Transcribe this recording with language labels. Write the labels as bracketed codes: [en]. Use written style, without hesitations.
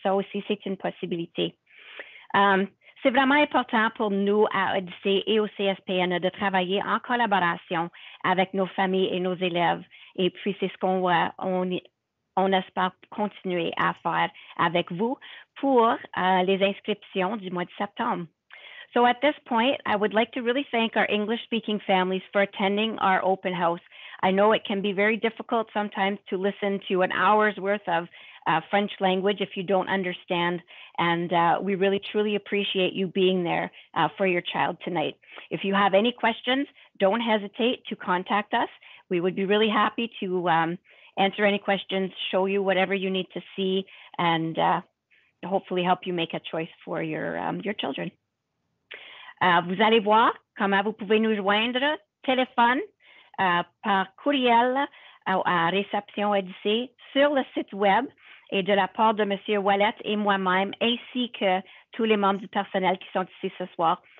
[fr] Ça aussi, c'est une possibilité. C'est vraiment important pour nous à Odyssée et au CSPN de travailler en collaboration avec nos familles et nos élèves. Et puis, c'est ce qu'on espère continuer à faire avec vous pour les inscriptions du mois de septembre. [en] So at this point, I would like to really thank our English-speaking families for attending our open house. I know it can be very difficult sometimes to listen to an hour's worth of French language if you don't understand, and we really truly appreciate you being there for your child tonight. If you have any questions, don't hesitate to contact us. We would be really happy to answer any questions, show you whatever you need to see, and hopefully help you make a choice for your children. [fr] Vous allez voir comment vous pouvez nous joindre, téléphone, par courriel à Réception Odyssée, sur le site web et de la part de M. Wallet et moi-même, ainsi que tous les membres du personnel qui sont ici ce soir.